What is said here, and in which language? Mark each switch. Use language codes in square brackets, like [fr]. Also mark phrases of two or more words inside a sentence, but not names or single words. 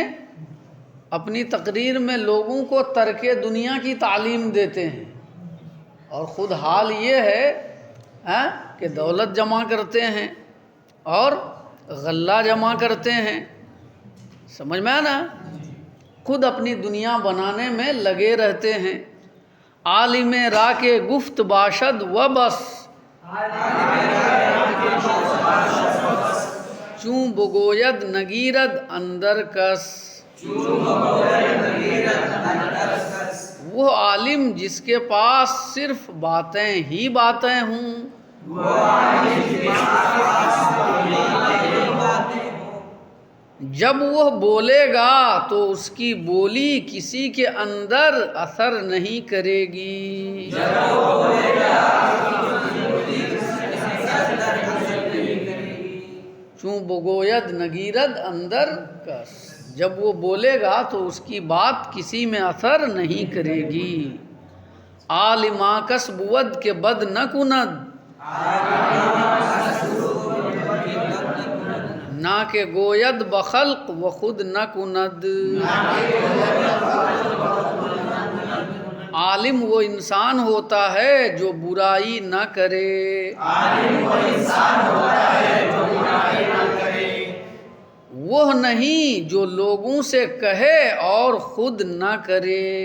[ur] اپنی تقریر میں لوگوں کو ترک دنیا کی تعلیم دیتے ہیں، اور خود حال یہ ہے کہ دولت جمع کرتے ہیں اور غلہ جمع کرتے ہیں، سمجھ میں آیا نا؟ خود اپنی دنیا بنانے میں لگے رہتے ہیں۔ [fa] عالم را کے گفت باشد و بس، چوں بگوید نگیرد اندر کس، [ur] وہ عالم جس کے پاس صرف باتیں ہی باتیں ہوں، جب وہ بولے گا تو اس کی بولی کسی کے اندر اثر نہیں کرے گی، [fa] چوں بگوید نگیرد اندر کس، [ur] جب وہ بولے گا تو اس کی بات کسی میں اثر نہیں کرے گی۔ [fa] عالما کس بود کے بد نہ کند، نہ کہ گوید بخلق و خود نہ کند، [ur] عالم وہ انسان ہوتا ہے جو برائی نہ کرے، وہ نہیں جو لوگوں سے کہے اور خود نہ کرے،